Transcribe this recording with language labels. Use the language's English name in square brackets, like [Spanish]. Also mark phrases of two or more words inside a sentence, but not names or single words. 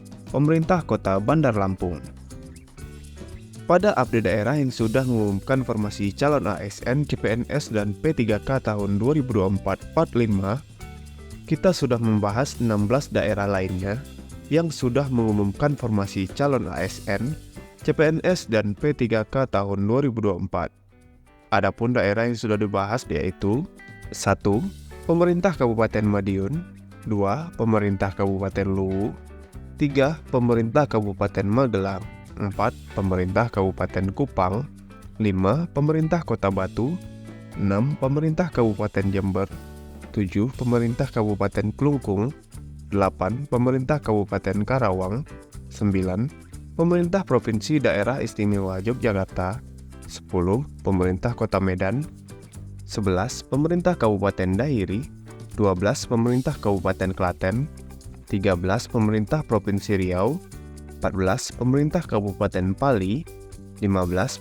[Indonesian] Pemerintah Kota Bandar Lampung. Pada update daerah yang sudah mengumumkan formasi calon ASN, CPNS, dan P3K tahun 2024 Part 5, kita sudah membahas 16 daerah lainnya yang sudah mengumumkan formasi calon ASN, CPNS, dan P3K tahun 2024. Adapun daerah yang sudah dibahas yaitu 1. Pemerintah Kabupaten Madiun, 2. Pemerintah Kabupaten Luwu, 3. Pemerintah Kabupaten Magelang, 4. Pemerintah Kabupaten Kupang, 5. Pemerintah Kota Batu, 6. Pemerintah Kabupaten Jember, 7. Pemerintah Kabupaten Klungkung, 8. Pemerintah Kabupaten Karawang, 9. Pemerintah Provinsi Daerah Istimewa Yogyakarta, 10. Pemerintah Kota Medan, 11. Pemerintah Kabupaten Dairi, 12. Pemerintah Kabupaten Klaten, 13. Pemerintah Provinsi Riau, 14. Pemerintah Kabupaten Pali, 15.